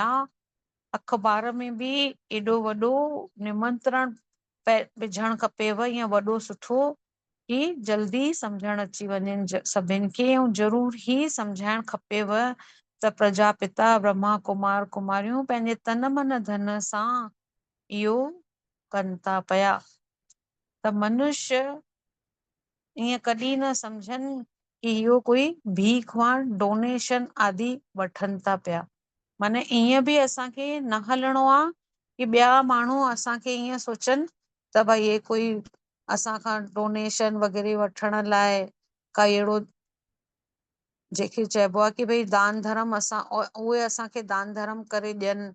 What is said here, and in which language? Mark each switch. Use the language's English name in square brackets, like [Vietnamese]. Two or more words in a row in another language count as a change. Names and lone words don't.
[Sindhi] अख़बार में बि एॾो वॾो निमंत्रण विझणु खपेव, ईअं वॾो सुठो कि जल्दी सम्झण अची वञनि सभिनि खे, ऐं ज़रूर ई सम्झाइणु खपेव त प्रजापिता ब्रह्मा कुमार कुमारियूं पंहिंजे तन मन धन सां इहो कनि था पिया। त मनुष्य ईअं कॾहिं न सम्झनि कि इहो कोई भीख वाण डोनेशन आदि वठनि था पिया। माने ईअं बि असांखे न हलणो आहे कि ॿिया माण्हू असांखे ईअं सोचनि त भई हे कोई असांखां डोनेशन वग़ैरह वठण लाइ का अहिड़ो जंहिंखे चइबो आहे कि भई दान धर्म असां उहे असांखे दान धर्म करे ॾियनि।